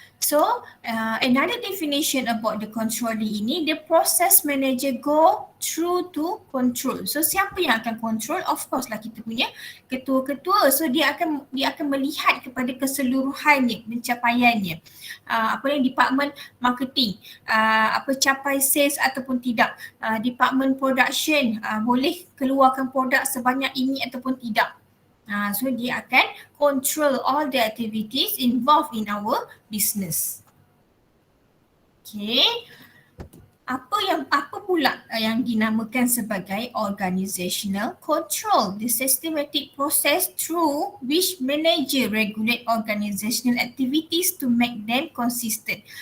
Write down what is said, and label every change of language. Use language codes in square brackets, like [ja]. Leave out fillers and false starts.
[en] So another definition about the controlling ini, the process manager go through to control. [ms] So siapa yang akan control? Of course lah kita punya ketua-ketua. So dia akan melihat kepada keseluruhannya, pencapaiannya. Department marketing, capai sales ataupun tidak. Department production, boleh keluarkan produk sebanyak ini ataupun tidak. [en] So [ms] dia akan [en] control all the activities involved in our business. Okay. [ms] Apa pula yang dinamakan sebagai organizational control? [en] The systematic process through which manager regulate organizational activities to make them consistent.